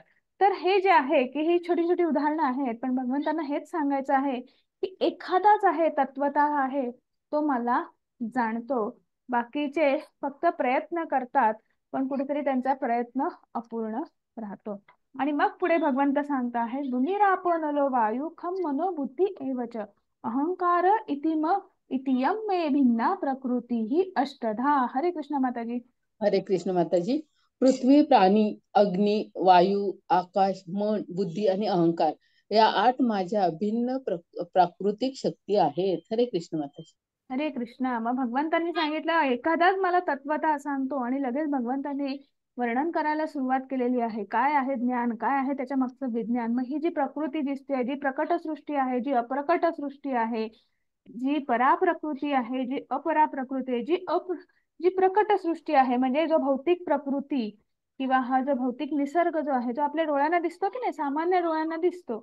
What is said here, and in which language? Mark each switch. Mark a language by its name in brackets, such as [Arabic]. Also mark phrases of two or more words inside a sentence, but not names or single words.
[Marathi] तर हे जे आहे की ही छोटी छोटी उदाहरणं आहेत, पण भगवंतांना हेच सांगायचं आहे की एखादाच आहे, तत्वतः आहे, तो मला जाणतो. बाकीचे फक्त प्रयत्न करतात, पण कुठेतरी त्यांचा प्रयत्न अपूर्ण राहतो. आणि मग पुढे भगवंत सांगता आहे, [Sanskrit] बुनिरापो वायू खम मनोबुद्धी एवच अहंकार इतियम मे भिन्ना प्रकृती ही अष्टधा. [Marathi] हरे कृष्ण माताजी. हरे कृष्ण माताजी. पृथ्वी, प्राणी, अग्नी, वायू, आकाश, मन, बुद्धी आणि अहंकार या 8 माझ्या भिन्न प्राकृतिक शक्ती आहेत. हरे कृष्ण माताजी. हरे कृष्णा. मग भगवंतांनी सांगितलं एखादाच मला तत्वतः सांगतो, आणि लगेच भगवंतांनी वर्णन करायला सुरुवात केलेली आहे. काय आहे ज्ञान, काय आहे त्याच्या मागचं विज्ञान. मग ही जी प्रकृती दिसते, जी प्रकट सृष्टी आहे, जी अप्रकट सृष्टी आहे, जी पराप्रकृती आहे, जी अपराप्रकृती आहे, जी प्रकट सृष्टी आहे, म्हणजे जो भौतिक प्रकृती किंवा हा जो भौतिक निसर्ग जो आहे, जो आपल्या डोळ्यांना दिसतो की नाही, सामान्य डोळ्यांना दिसतो.